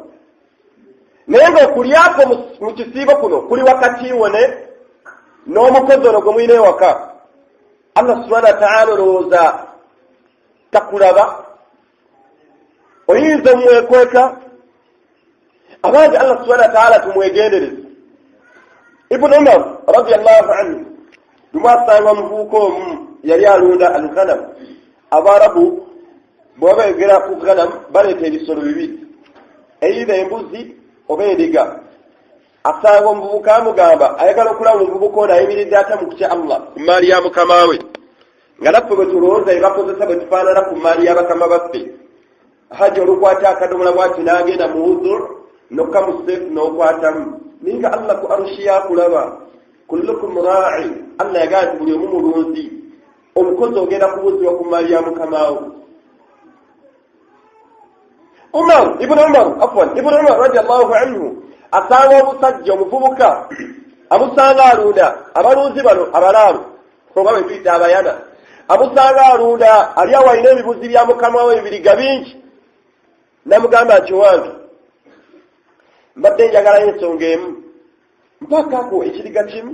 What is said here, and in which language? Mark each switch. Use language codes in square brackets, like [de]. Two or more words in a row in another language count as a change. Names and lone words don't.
[lg] Naye ng'okulyako mu kisiibo kuno kuli wakati wone n'omukozi ono gwe mulina ewaka. [ar] الله سبحانه وتعالى [lg] olowooza takulaba. Oyinza omwekweka. Abange [ar] الله سبحانه وتعالى [lg] tumwegendereze. Ibn Umar [ar] رضي الله عنه [lg] dumwasanga omuvubuka omu yali alunda al-ghanam Abarabu bwaba yogera ku ganam baleeta ebisolo bibiri, either embuzi oba endiga. Asanga omuvubuka amugamba ayagala okulaba omuvubuka ono ayimiridde ate mu kutya Allah ku maali ya mukama we, nga naffe bwe tulowooza ebakozesa bwe tufaanana ku maali y'abakama baffe. Hajja olukwata akadomola bw'ati n'agenda mu uzur nokka mu seefu n'okwatamu, naye nga Allah ku arushi yakulaba. [ar] كلكم راع, [lg] Allah yagamba nti buli omu mulunzi. Omukozi ogenda kubuuzibwa ku maali ya mukama we. Ibn Umar [ar] رضي الله عنه [lg] asanga omusajja omuvubuka amusanga alunda abalunzi bano abalaamu oba bwe tuyita abayana, amusanga alunda ali awalina ebibuzi bya mukama we ebiriga bingi. Namugamba nti wange mbadde njagalayo ensonga emu, mpakako ekiriga kimu.